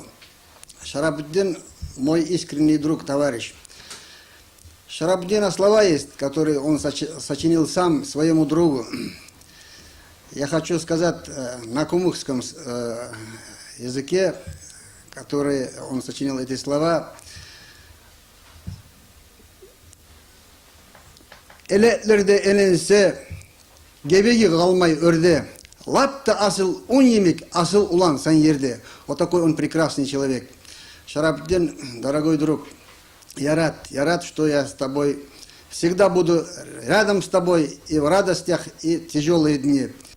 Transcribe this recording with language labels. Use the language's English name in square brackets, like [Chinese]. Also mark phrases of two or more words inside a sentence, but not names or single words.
[Russian] Шарабуддин мой искренний друг, товарищ. Шарабуддина слова есть, которые он сочинил сам своему другу. Я хочу сказать на кумыкском языке, который он сочинил эти слова. [Kumyk] Eletlerde elense, gebegi kalmay örde, lap da asıl un yemek, asıl ulan sen yerde. [Russian] Вот такой он прекрасный человек. Шарабуддин, дорогой друг, я рад, что я с тобой всегда буду рядом с тобой и в радостях, и в тяжелые дни.